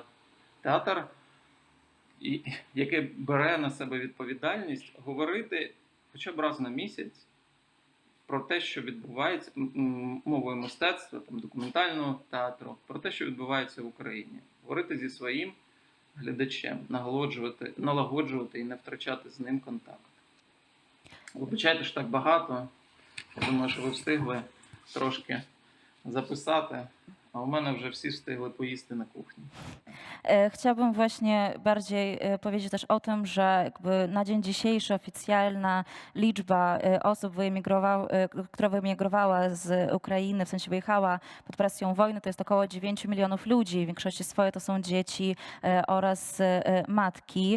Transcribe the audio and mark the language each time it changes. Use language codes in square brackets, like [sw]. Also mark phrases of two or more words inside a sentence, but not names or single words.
[uk] Театр, який бере на себе відповідальність говорити хоча б раз на місяць про те, що відбувається мовою мистецтва, там, документального театру, про те, що відбувається в Україні. Говорити зі своїм глядачем, налагоджувати і не втрачати з ним контакт. Вибачайте, що так багато. Я думаю, що ви встигли трошки записати, [pl] a u mnie [uk] вже всі wstygły поїсти на кухні. [pl] Chciałabym właśnie bardziej powiedzieć też o tym, że jakby na dzień dzisiejszy oficjalna liczba osób która wyemigrowała z Ukrainy, w sensie wyjechała pod presją wojny, to jest około 9 milionów ludzi. W większości swojej to są dzieci oraz matki.